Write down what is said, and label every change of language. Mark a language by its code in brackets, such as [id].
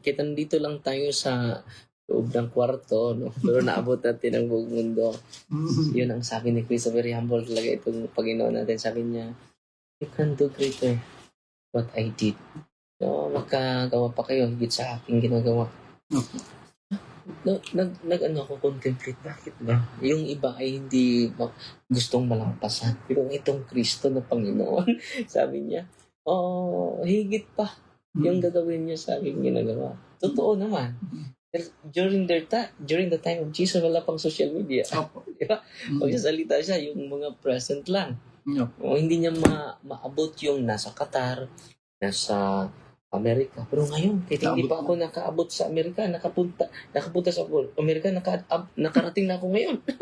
[tl] Kita nandito lang tayo sa loob ng kwarto. No? Pero naabot natin ang buong mundo. Yun ang sabi ni Chris. Very humble talaga itong Panginoon natin. Sabi niya, [en] you can do greater what I did. [tl] No, magkagawa pa kayo higit sa aking ginagawa. Nag-ano ako, contemplate, bakit ba? Yung iba ay hindi gustong malampasan. Pero itong Kristo na Panginoon, sabi niya, higit pa yung gagawin niya sa aking ginagawa. Totoo naman. [en] During the time of Jesus, [tl] wala pang social media. Opo. Diba? Magsasalita siya, yung mga present lang. Opo. O, hindi niya maabot yung nasa Qatar, nasa Amerika. Pero ngayon, kahit hindi pa ako nakaabot sa Amerika, nakapunta sa Amerika, nakarating na ako ngayon.